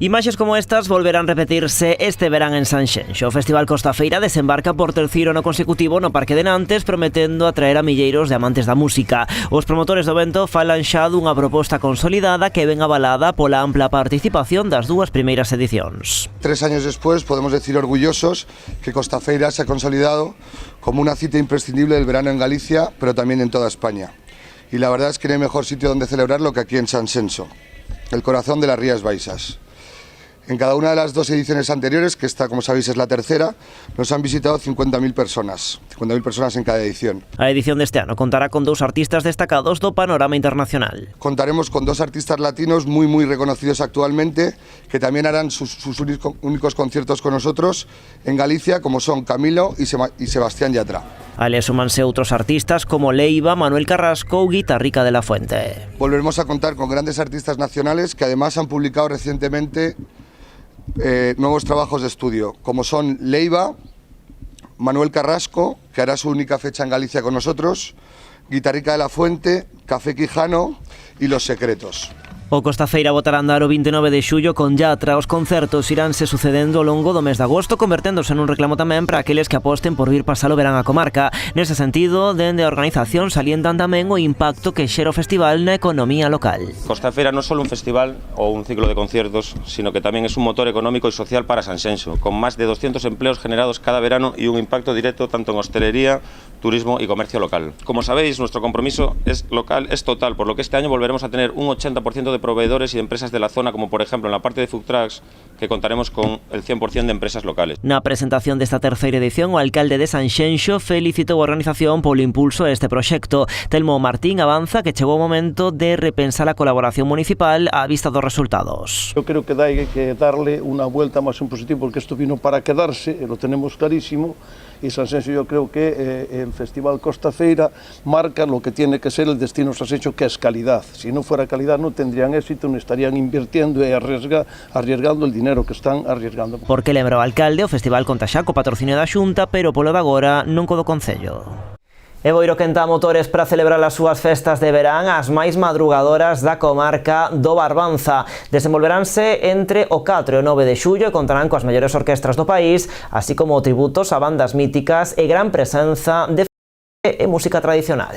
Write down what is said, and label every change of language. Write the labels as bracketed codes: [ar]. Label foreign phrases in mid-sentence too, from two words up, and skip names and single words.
[gl] Imaxes como estas volverán repetirse este verán en Sanxenxo. O Festival Costa Feira desembarca por terceiro ano consecutivo no Parque de Nantes, prometendo atraer a milleiros de amantes da música. Os promotores do evento falan xa dunha proposta consolidada que ven avalada pola ampla participación das dúas primeiras edicións. [es] 3 años después podemos decir orgullosos que Costa Feira se ha consolidado como una cita imprescindible del verano en Galicia, pero también en toda España. Y la verdad es que no hay mejor sitio donde celebrarlo que aquí en Sanxenxo, el corazón de las Rías Baixas. En cada una de las 2 ediciones anteriores, que esta, como sabéis, es la tercera, nos han visitado 50.000 personas en cada edición. [gl] A edición deste ano contará con 2 artistas destacados do panorama internacional. [es] Contaremos con 2 artistas latinos muy reconocidos actualmente, que también harán sus únicos conciertos con nosotros en Galicia, como son Camilo y Sebastián Yatra. [gl] Ale súmanse outros artistas como Leiva, Manuel Carrasco ou Guitarrica de la Fuente. [es] Volveremos a contar con grandes artistas nacionales que además han publicado recientemente nuevos trabajos de estudio, como son Leiva, Manuel Carrasco, que hará su única fecha en Galicia con nosotros, Guitarrica de la Fuente, Café Quijano y Los Secretos. [gl] O Costa Feira botará a andar o 29 de xullo con Yatra. Os concertos iránse sucedendo ao longo do mes de agosto, converténdose nun reclamo tamén para aqueles que aposten por vir pasar o verán a comarca. Nese sentido, dende a organización salientan tamén o impacto que xera o festival na economía local. Costa Feira non é só un festival ou un ciclo de conciertos, sino que tamén é un motor económico e social para Sanxenxo, con máis de 200 [es] empleos generados cada verano [gl] e un impacto directo tanto en hostelería, [es] turismo y comercio local. Como sabéis, nuestro compromiso es total, por lo que este año volveremos a tener un 80% de proveedores y de empresas de la zona, como por ejemplo en la parte de [en] food trucks, [es] que contaremos con el 100% de empresas locales. [gl] Na presentación desta terceira edición, o alcalde de Sanxenxo felicitou a organización polo impulso a este proxecto. Telmo Martín avanza que chegou o momento de repensar a colaboración municipal á vista dos resultados. [es] Yo creo que hay que darle una vuelta más en positivo, porque esto vino para quedarse, lo tenemos clarísimo, y Sanxenxo yo creo que el Festival Costa Feira marca lo que tiene que ser el destino Sanxenxo, que es calidad. Si no fuera calidad no tendrían éxito, no estarían invirtiendo e arriesgando el dinero que están arriesgando. [gl] Porque lembra o alcalde, o festival conta xa co patrocinio da Xunta, pero polo de agora non co do Concello. E Boiro quenta motores para celebrar as súas festas de verán, as máis madrugadoras da comarca do Barbanza. Desenvolveránse entre o 4 e o 9 de xullo e contarán coas mellores orquestras do país, así como tributos a bandas míticas e gran presenza de música tradicional.